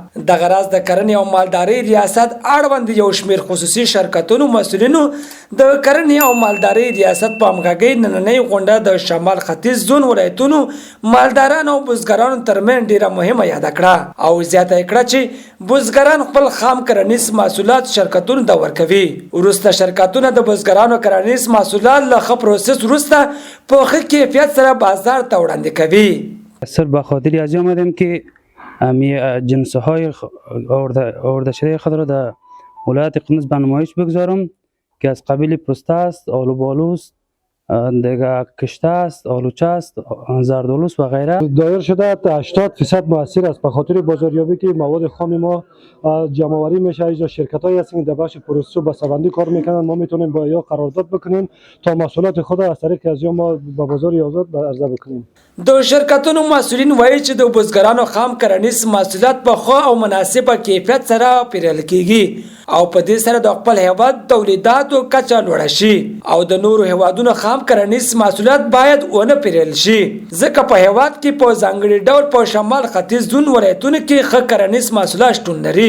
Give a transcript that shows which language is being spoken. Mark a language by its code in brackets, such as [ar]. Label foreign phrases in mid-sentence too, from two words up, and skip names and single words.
[ps] دغه راز د کرنې او مالداري ریاست اړوند یو شمېر خصوصي شرکتونو مسؤلینو د کرنې او مالداري ریاست په همغږۍ نننۍ غونډه د شمال ختیځ زون ولایتونو مالدارانو او بزګرانو ترمنځ ډیره مهمه یاده کړه او زیاته یې کړه چې بزګران خپل خام کرنیز محصولات شرکتونو ته ورکوي. وروسته شرکتونه د بزګرانو کرنیز محصولات له ښه پروسس وروسته په ښه کیفیت سره بازار ته وړاندې کوي. [fa] سر به خاطر از آمدیم که جنس‌های آورده شده خود را در ولایت کندوز به نمایش بگذارم که از قبیل پسته است، آلو بالوست، دیگه کشته است، آلوچه است، زردآلوست و غیره. دایر شده 80% موثر است به خاطر بازاریابی که مواد خام ما جمع‌آوری میشه. اینجا شرکت‌هایی هستند که در بخش پروسس و بسته‌بندی کار میکنن. ما میتونیم با یا قرارداد بکنیم تا محصولات خود از طریق از ما به بازار آزاد عرضه بکنیم. [ps] د شرکتونو مسؤلین وایي چې د بزګرانو خام کرنیز محصولات په ښه او مناسبه کیفیت سره پیرل کیږي او په دې سره د خپل هیواد تولیداتو کچه لوړه شي او د نورو هیوادونو خام کرنیز محصولات باید ونه پیرل شي ځکه په هیواد کې په ځانګړي ډول په شمال ختیځ زون ولایتونو کې ښه کرنیز محصولات شتون لري.